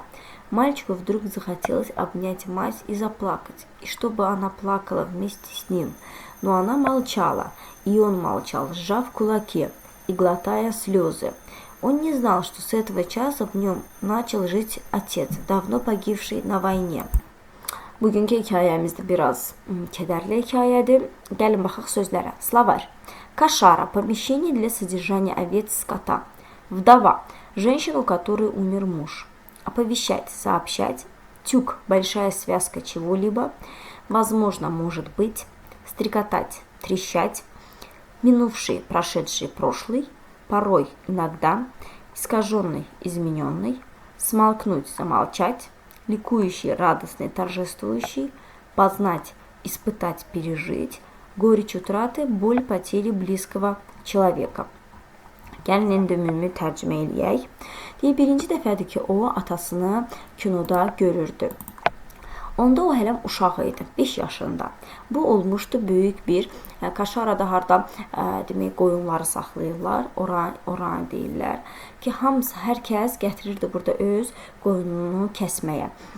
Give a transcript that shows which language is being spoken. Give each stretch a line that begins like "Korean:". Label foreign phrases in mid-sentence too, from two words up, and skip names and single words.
Russian: Мальчику вдруг захотелось обнять мать и заплакать, и чтобы она плакала вместе с ним. Но она молчала, и он молчал, сжав кулаки и глотая слезы. Он не знал, что с этого часа в нем начал жить отец, давно pogibşий на войне.
Turkish: Bugünkü hikayemiz de biraz kederli hikayedir.
Azerbaijani: Gəlin baxaq sözlərə.
Russian: Словарь. Кошара. Помещение для содержания овец, скота. Вдова. Женщина, у которой умер муж. Оповещать. Сообщать. Тюк. Большая связка чего-либо. Возможно, может быть. Стрекотать. Трещать. Минувший, прошедший, прошлый. Порой, иногда. Искаженный, измененный. Смолкнуть, замолчать. Ликующий, радостный, торжествующий, познать, испытать, пережить, горечь утраты, боль потери близкого человека.
Azerbaijani: Gəlin indi ümumi tərcümə eləyək. Birinci dəfədir ki, o atasını kinoda görürdü. Onda o hələm uşaq idi, 5 yaşında. Bu olmuşdu böyük bir, Kaşarada harda demək, qoyunları saxlayırlar, oran deyirlər ki, hamısı, hər kəs gətirirdi burada öz qoyununu kəsməyə.